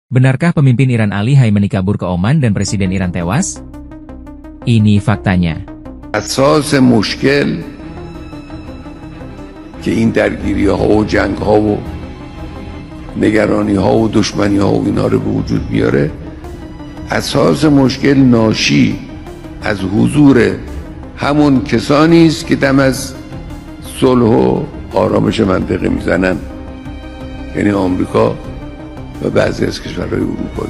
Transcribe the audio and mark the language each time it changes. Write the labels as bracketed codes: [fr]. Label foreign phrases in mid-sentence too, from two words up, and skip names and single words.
[id] Benarkah pemimpin Iran Ali Khamenei kabur ke Oman dan Presiden Iran tewas? Ini faktanya. [fa] اساس مشکل که این درگیری‌ها و جنگ‌ها و نگرانی‌ها و دشمنی‌ها و اینا رو به وجود بیاره، اساس مشکل ناشی از حضور همون کسانی است که دم از صلح و آرامش منطقه میزنن، یعنی آمریکا و بعضی از کشورهای اروپایی.